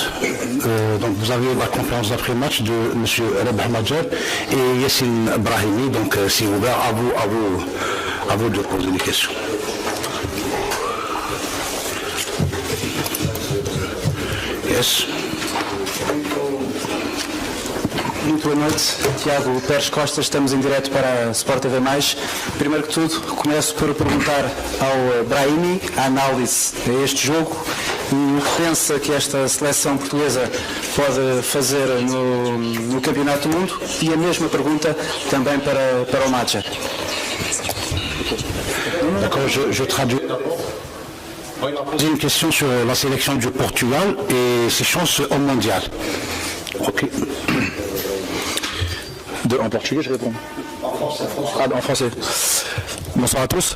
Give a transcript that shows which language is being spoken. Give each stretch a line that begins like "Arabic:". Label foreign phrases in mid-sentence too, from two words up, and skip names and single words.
French: Donc vous avez la conférence d'après-match de M. Rabah Madjer et Yassine Brahimi. Donc c'est ouvert à vous de poser des questions.
English: Yes.
Portuguese: Muito boa noite, Tiago Pérez Costa, estamos em direto para a Sport TV+. Primeiro que tudo, começo por perguntar ao Brahimi a análise a este jogo e o que pensa que esta seleção portuguesa pode fazer no Campeonato do Mundo, e a mesma pergunta também para o Madjer.
French: D'accord, je traduis. Il a posé une question sur la sélection du Portugal et ses chances au mondial. Ok. En portugais, je réponds. En français. Bonsoir à tous.